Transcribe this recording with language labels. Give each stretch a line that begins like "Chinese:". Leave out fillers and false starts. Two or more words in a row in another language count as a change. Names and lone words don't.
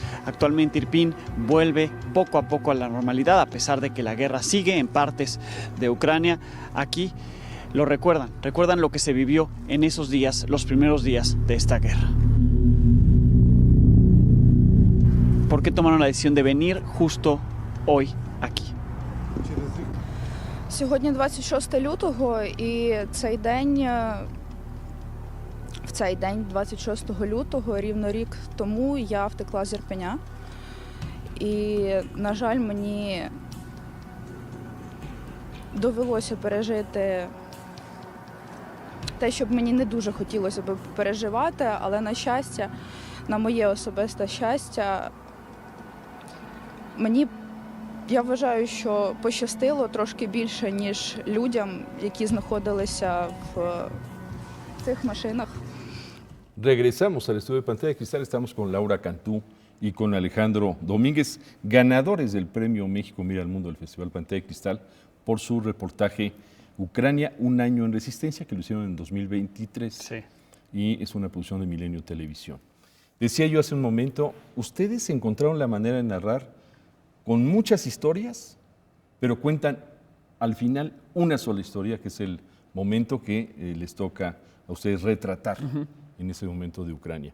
Spanish: Actualmente Irpin vuelve poco a poco a la normalidad, a pesar de que la guerra sigue en partes de Ucrania. Aquí lo recuerdan lo que se vivió en esos días, los primeros días de esta guerra. ¿Por qué tomaron la decisión de venir justo hoy aquí?
Ukrainian: Сьогодні 26 лютого, і в цей день, 26 лютого, рівно рік тому, я втекла з Ірпеня. І, на жаль, мені довелося пережити те, що б мені не дуже хотілося б переживати, але, на щастя, на моє особисте щастя, я вважаю, що пощастило трошки більше, ніж людям, які знаходилися в цих машинах.
Spanish: Regresamos al estudio de Pantalla de Cristal. Estamos con Laura Cantú y con Alejandro Domínguez, ganadores del Premio México Mira al Mundo del Festival Pantalla de Cristal, por su reportaje Ucrania, un año en resistencia, que lo hicieron en 2023. Sí. Y es una producción de Milenio Televisión. Decía yo hace un momento, ustedes encontraron la manera de narrar con muchas historias, pero cuentan al final una sola historia, que es el momento que les toca a ustedes retratar en ese momento de Ucrania.